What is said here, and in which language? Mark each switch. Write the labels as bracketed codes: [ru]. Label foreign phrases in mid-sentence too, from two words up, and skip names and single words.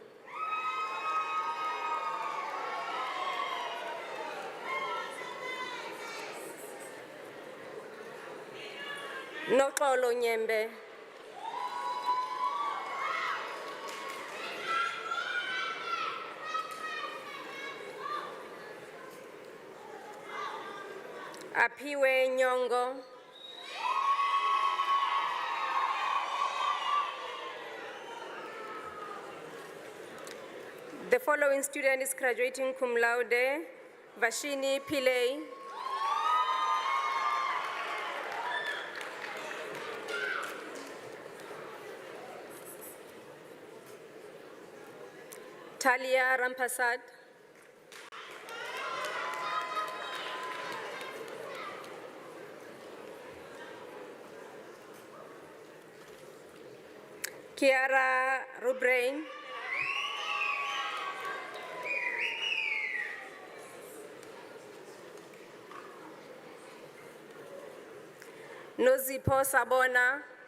[en] Noxolo Nyembe. Aphiwe Nyongo. The following student is graduating [la] cum laude, [en] Vashini Pillay. Talia Rampasad. Kiara Rubrain. Nozipho Sabona.